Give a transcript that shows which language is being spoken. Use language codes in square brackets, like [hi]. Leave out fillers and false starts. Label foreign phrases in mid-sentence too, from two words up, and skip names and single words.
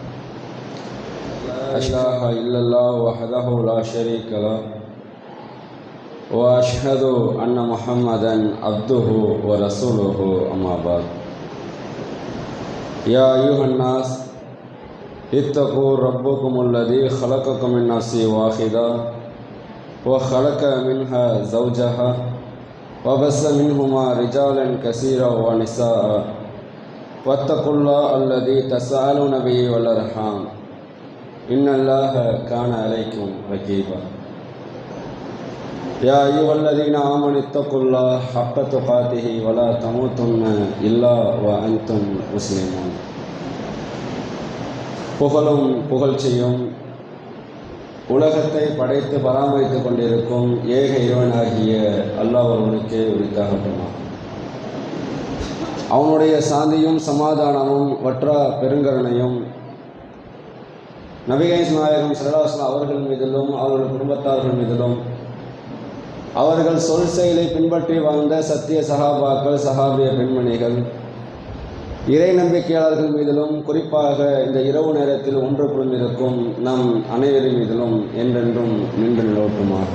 [ar] أشهد إلا الله وحده لا شريك له وأشهد أن محمدا عبده ورسوله أما بعد. يا أيها الناس اتقوا ربكم الذي خلقكم من نفس واحدة وخلق منها زوجها وبث منهما رجالا كثيرا ونساء واتقوا الله الذي تساءلون به والأرحام إن الله كان عليكم رقيبا. يا أيها الذين آمنوا اتقوا الله حق تقاته ولا تموتن إلا وأنتم مسلمون. [ta] புகழும் புகழ்ச்சியும் உலகத்தை படைத்து பராமரித்துக் கொண்டிருக்கும் ஏக இறைவனாகிய அல்லாஹ் ஒருவனுக்கே உரித்தாகட்டுமா. அவனுடைய சாந்தியும் சமாதானமும் வற்றா பெருங்கருணையும் நபிகள் நாயகம் [ar] صلى الله عليه وسلم [ta] அவர்கள் மீதிலும் அவர்கள் குடும்பத்தார்கள் மீதிலும் அவர்கள் சொல் செயலை பின்பற்றி வாழ்ந்த சத்திய சஹாபாக்கள் சஹாபிய பெண்மணிகள் இறை நம்பிக்கையாளர்கள் மீதிலும் குறிப்பாக இந்த இரவு நேரத்தில் ஒன்று புரிந்திருக்கும் நம் அனைவரின் மீதிலும் என்றென்றும் நின்று நிலவட்டுமாக.